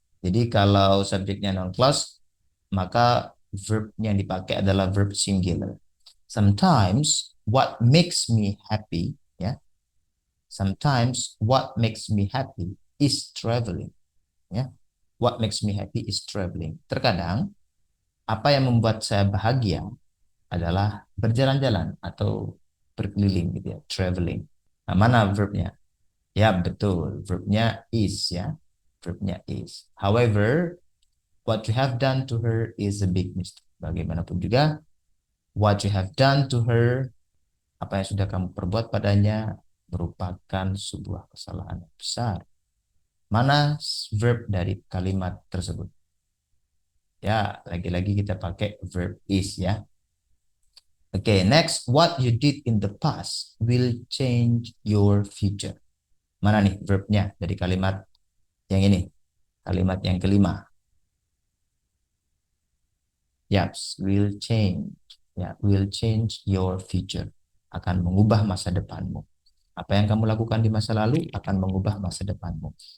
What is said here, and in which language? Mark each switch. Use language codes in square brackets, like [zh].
[id] Jadi kalau subjeknya non clause, maka verb yang dipakai adalah verb singular. [en] Sometimes what makes me happy, ya. Sometimes what makes me happy is traveling, ya. What makes me happy is traveling. [id] Terkadang Apa yang membuat saya bahagia adalah berjalan-jalan atau berkeliling gitu ya, traveling. Nah, mana verbnya? Ya, betul. Verbnya is ya. Verbnya is. [en] However, what you have done to her is a big mistake. [id] Bagaimanapun juga, [en] what you have done to her, [id] apa yang sudah kamu perbuat padanya, merupakan sebuah kesalahan yang besar. Mana verb dari kalimat tersebut? Ya, lagi-lagi kita pakai verb is ya. [en] Oke, next, what you did in the past will change your future. [id] Mana nih verbnya dari kalimat yang ini? Kalimat yang kelima. [en] Yaps, will change. Ya, will change your future. [id] Akan mengubah masa depanmu. Apa yang kamu lakukan di masa lalu akan mengubah masa depanmu.